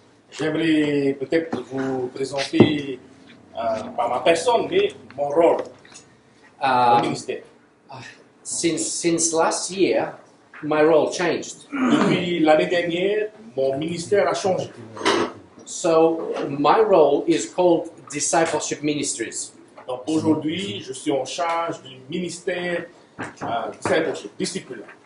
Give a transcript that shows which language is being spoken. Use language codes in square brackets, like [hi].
[fr] J'aimerais peut-être vous présenter pas ma personne, mais mon rôle, mon ministère. [en] Since last year, my role changed. [fr] Depuis l'année dernière, mon ministère a changé. [en] So my role is called Discipleship Ministries. [fr] Donc aujourd'hui, je suis en charge du ministère discipleship, disciple.